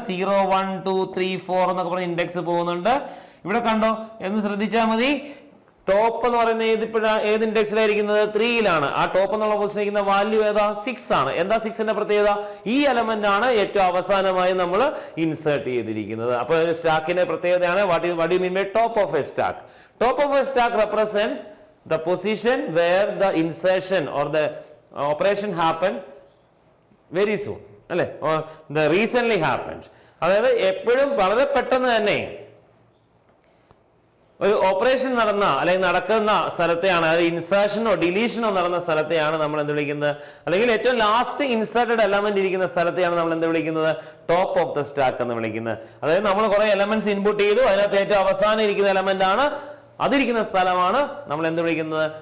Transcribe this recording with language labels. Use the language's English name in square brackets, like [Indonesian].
[Malayalam] 0 1 2 3 4 എന്നൊക്കെ പറഞ്ഞ ഇൻഡെക്സ് പോകുന്നുണ്ട്. ഇവിടെ കണ്ടോ എന്ന് ശ്രദ്ധിച്ചാൽ മതി. ടോപ്പ് എന്ന് പറയുന്ന ഏത് ഇൻഡെക്സിലായിരിക്കുന്നത്? 3യിലാണ്. ആ ടോപ്പ് എന്നുള്ള പൊസിഷൻ ഇരിക്കുന്ന വാല്യൂ ഏതാ? 6 ആണ്. എന്താ 6ന്റെ പ്രത്യേകത? ഈ എലമെന്റ് ആണ് ഏറ്റവും അവസാനമായി നമ്മൾ ഇൻസേർട്ട് ചെയ്തിരിക്കുന്നത്. അപ്പൊ ഒരു സ്റ്റാക്കിന്റെ പ്രത്യേകതയാണ് [English] what do you mean by top of a stack? Top of a stack represents the position where the insertion or the operation happened very soon, [Malayalam] അല്ലെ? [English] or the recently happened. [Malayalam] അതായത് എപ്പോഴും വളരെ പെട്ടെന്ന് തന്നെ ഒരു ഓപ്പറേഷൻ നടന്ന അല്ലെങ്കിൽ നടക്കുന്ന സ്ഥലത്തെയാണ്, അതായത് ഇൻസേർഷനോ ഡിലീഷനോ നടന്ന സ്ഥലത്തെയാണ് നമ്മൾ എന്ത് വിളിക്കുന്നത്, അല്ലെങ്കിൽ ഏറ്റവും ലാസ്റ്റ് ഇൻസേർട്ടഡ് എലമെന്റ് ഇരിക്കുന്ന സ്ഥലത്തെയാണ് നമ്മൾ എന്ത് വിളിക്കുന്നത്? ടോപ്പ് ഓഫ് ദ സ്റ്റാക്ക് എന്ന് വിളിക്കുന്നത്. അതായത് നമ്മൾ കുറെ എലമെന്റ്സ് ഇൻപുട്ട് ചെയ്തു, അതിനകത്ത് ഏറ്റവും അവസാനം ഇരിക്കുന്ന എലമെന്റ് ആണ്, അതിരിക്കുന്ന സ്ഥലമാണ് നമ്മൾ എന്ത് വിളിക്കുന്നത്?